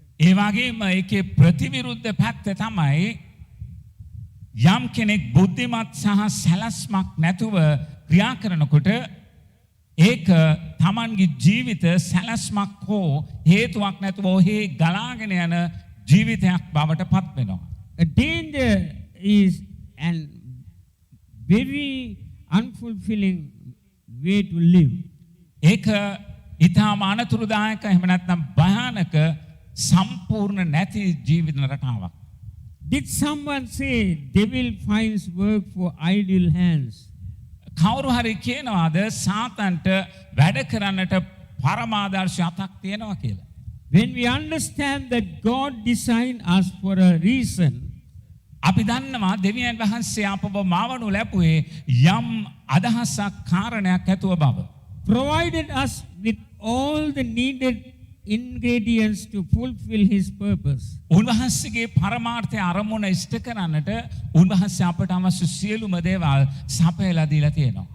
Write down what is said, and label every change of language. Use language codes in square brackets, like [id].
[si] ඒ වගේම ඒකේ ප්‍රතිවිරුද්ධ පැත්ත තමයි යම් කෙනෙක් බුද්ධිමත් සහ සැලැස්මක් නැතුව ක්‍රියා කරනකොට ඒක තමන්ගේ ජීවිත සැලැස්මක් හෝ හේතුවක් නැතුව ඔහේ ගලාගෙන යන ජීවිතයක් බවට පත් වෙනවා. [en] A danger is an very unfulfilling way to live. [si] ඒක ඉතාම අනතුරුදායක එහෙම නැත්නම් භයානක සම්පූර්ණ නැති ජීවිත රටාවක්. [en] Did someone say devil finds work for idle hands? [si] කවුරු හරි කියනවාද සාතන්ට වැඩ කරන්නට පරමාදර්ශ අතක් තියෙනවා කියලා. [en] When we understand that God designed us for a reason, [si] අපි දන්නවා දෙවියන් වහන්සේ අපව මාවනු ලැබුවේ යම් අදහසක් කාරණයක් ඇතුව බව. [en] provided us with all the needed ingredients to fulfill his purpose. [si] උන්වහන්සේගේ පරමාර්ථය අරමුණ ඉෂ්ට කරන්නට උන්වහන්සේ අපට අවශ්‍ය සියලුම දේවල් සපයලා දීලා තියෙනවා.